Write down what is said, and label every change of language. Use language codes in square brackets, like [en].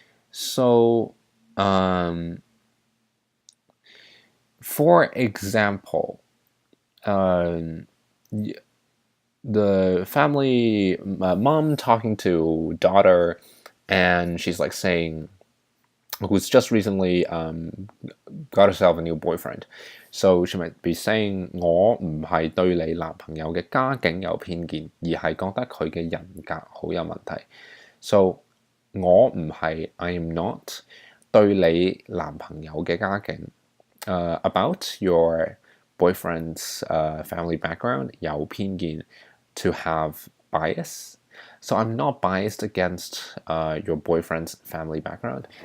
[en] So, for example, the family mom talking to daughter, and she's like saying, who's just recently got herself a new boyfriend. [yue] So she might be saying 我唔係對你男朋友嘅家境有偏見，而係覺得佢嘅人格好有問題。 [en] So 我唔係 I am not 對你男朋友嘅家境 about your boyfriend's family background 有偏見 to have bias. So I'm not biased against your boyfriend's family background.